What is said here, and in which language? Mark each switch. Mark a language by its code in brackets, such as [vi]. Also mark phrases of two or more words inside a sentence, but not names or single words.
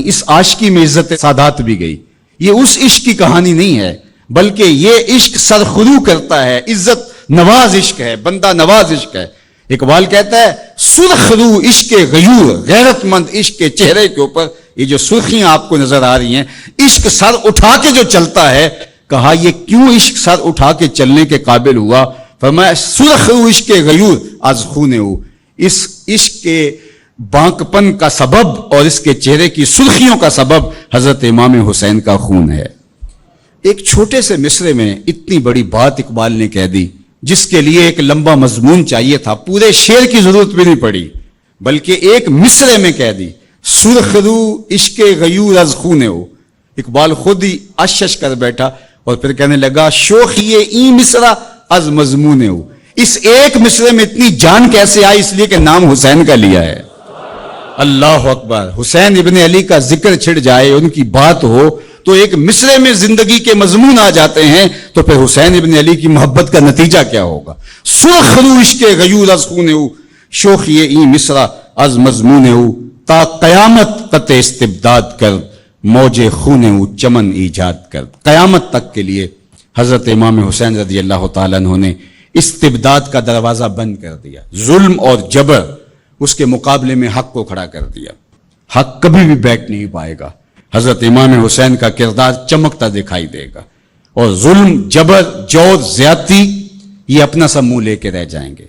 [ur] اس عاشقی میں عزت سادات بھی گئی. یہ اس عشق کی کہانی نہیں ہے، بلکہ یہ عشق سرخرو کرتا ہے، عزت نواز عشق ہے، بندہ نواز عشق ہے. اقبال کہتا ہے [fa] سرخ رو عشق غیور، [ur] غیرت مند عشق کے چہرے کے اوپر یہ جو سرخیاں آپ کو نظر آ رہی ہیں، عشق سر اٹھا کے جو چلتا ہے. کہا یہ کیوں عشق سر اٹھا کے چلنے کے قابل ہوا؟ [fa] فرمایا سرخ رو عشق غیور از خون ہو. [ur] اس عشق کے بانک پن کا سبب اور اس کے چہرے کی سرخیوں کا سبب حضرت امام حسین کا خون ہے. ایک چھوٹے سے مصرے میں اتنی بڑی بات اقبال نے کہہ دی، جس کے لیے ایک لمبا مضمون چاہیے تھا. پورے شعر کی ضرورت بھی نہیں پڑی، بلکہ ایک مصرے میں کہہ دی [fa] سرخ رو عشق غیور از خون ہو. [ur] اقبال خود ہی اشش کر بیٹھا اور پھر کہنے لگا [fa] شوخی ای مصرا از مضمون ہو. [ur] اس ایک مصرے میں اتنی جان کیسے آئی؟ اس لیے کہ نام حسین کا لیا ہے. [ar] اللہ اکبر. [ur] حسین ابن علی کا ذکر چھڑ جائے، ان کی بات ہو تو ایک مصرے میں زندگی کے مضمون آ جاتے ہیں، تو پھر حسین ابن علی کی محبت کا نتیجہ کیا ہوگا؟ [fa] سرخ رو عشق غیور از خون ہو شوخی ای مصرا از مضمون ہو تا قیامت قطع استبداد کر موج خون ہو چمن ایجاد کر. [ur] قیامت تک کے لیے حضرت امام حسین [ar] رضی اللہ تعالیٰ عنہ [ur] نے استبداد کا دروازہ بند کر دیا. ظلم اور جبر اس کے مقابلے میں حق کو کھڑا کر دیا. حق کبھی بھی بیٹھ نہیں پائے گا. حضرت امام حسین کا کردار چمکتا دکھائی دے گا، اور ظلم، جبر، جور، زیادتی یہ اپنا سا منہ لے کے رہ جائیں گے.